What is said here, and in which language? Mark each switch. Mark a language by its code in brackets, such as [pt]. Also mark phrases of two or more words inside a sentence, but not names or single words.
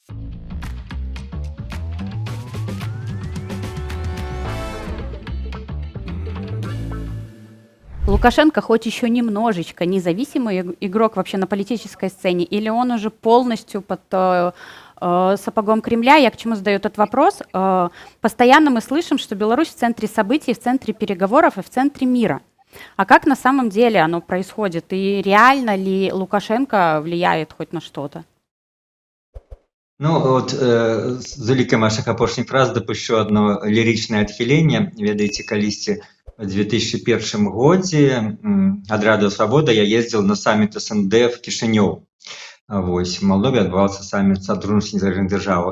[ru] Лукашенко хоть еще немножечко независимый игрок вообще на политической сцене, или он уже полностью под сапогом Кремля? Я к чему задаю этот вопрос? Постоянно мы слышим, что Беларусь в центре событий, в центре переговоров и в центре мира. А как на самом деле оно происходит? И реально ли Лукашенко влияет хоть на что-то? [be] Ну, от з улікам вашых апошніх фраз дапушчу одно лірычнае адхіленне. Ведаеце, калісьці в 2001 годзе ад Радыё Свабода я ездзіў на саміт СНД в Кішынёў. Вось, в Молдове адбываўся саміт Содружнасці незалежных дзяржаў.